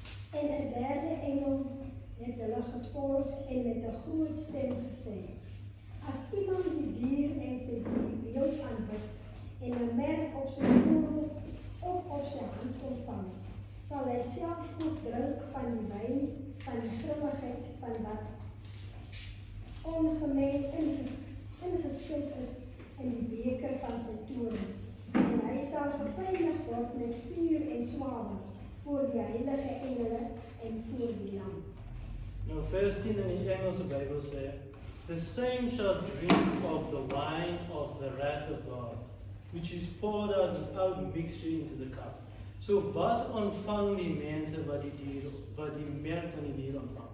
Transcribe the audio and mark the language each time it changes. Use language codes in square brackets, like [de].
[af] En 'n derde engel het hulle gevolg en met 'n groot stem gesê: As iemand die dier en sy beeld aanbid en 'n merk op sy voorhoof of op sy hand ontvang, sal hy self ook drink van die wyn van die grimmigheid van wat ongemeng ingeskep is in die beker van sy toorn. En hy sal gepynig word met vuur en swavel voor die heilige engele en voor die lam. Nou vers 10 in die Engelse Bybel sê, [en] the same shall drink of the wine of the wrath of God, which is poured out without mixture into the cup. [af] So wat ontvang die mense wat die merk van die dier ontvang?